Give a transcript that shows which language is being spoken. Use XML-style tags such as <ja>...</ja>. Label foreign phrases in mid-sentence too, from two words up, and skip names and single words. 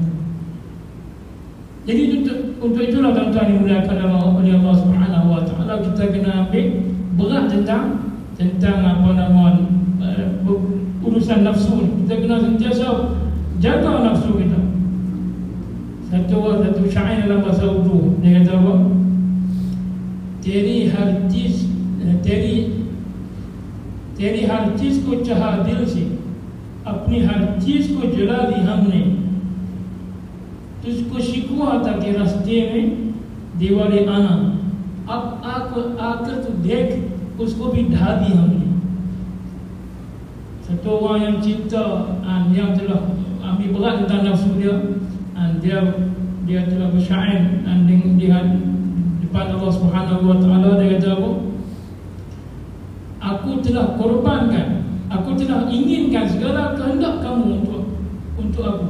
<ms>Jadi untuk itulah tuan-tuan dimuliakan oleh</ms> <ar>الله سبحانه وتعالى,</ar> <ms>kita kena ambil berat tentang apa nama urusan nafsu. Kita kena sentiasa jaga nafsu kita. Satu syair dalam bahasa Urdu, dia kata apa?</ms> <hi>तेरी हर चीज को चाहा दिल से, अपनी हर चीज को जला दी हमने, तुझको शिकवा था कि रास्ते में दीवारें आना, अब आकर तू देख उसको भी ढा दी हमने.</hi> <ms>Satu orang yang cinta, yang telah ambil berat tentang nafsu dia, dia telah bersyair di depan</ms> <ar>الله سبحانه وتعالى.</ar> <ms>Dia kata apa? Aku telah korbankan, aku telah inginkan segala kehendak kamu untuk aku.</ms>